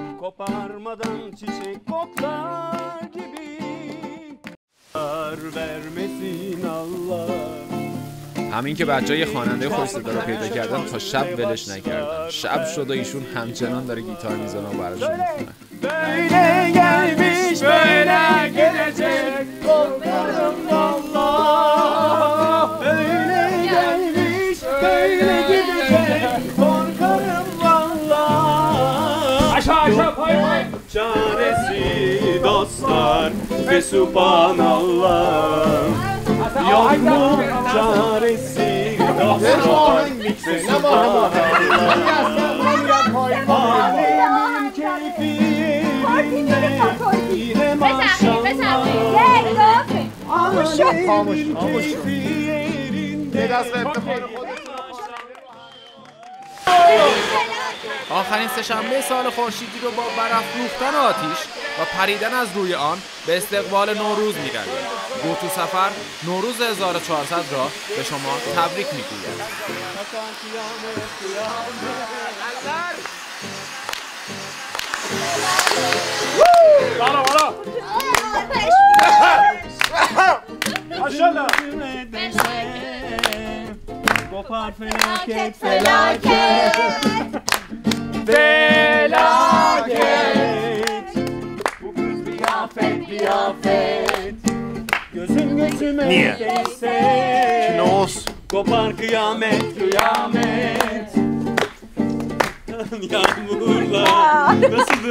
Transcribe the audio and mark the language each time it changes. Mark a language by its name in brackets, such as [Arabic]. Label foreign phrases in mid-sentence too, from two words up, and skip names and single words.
[Persian] همین که بچه‌ها یه خواننده خوش صدا رو پیدا کردن تا شب ولش نکردن. شب شد و ایشون همچنان داره گیتار میزنه و براشون میخونه. [Turkish] böyle gelmiş böyle gelecek korkarım vallah böyle gelmiş böyle gidecek korkarım vallah aşağı pay pay çaresi dostlar ve subhanallah yok mu çaresi dostlar ve [Persian] subhanallah آخرین سه‌شنبه سال خورشیدی رو با برافروختن آتیش و پریدن از روی آن به استقبال نوروز می‌رویم. گو تو سفر نوروز 1400 را به شما تبریک می‌گویم. [Turkish] Maşallah. Kopar felaket felaket felaket bu kız bir afet gözüm götüme değse Knos kopar kıyamet kıyamet yağmurlar nasıldı?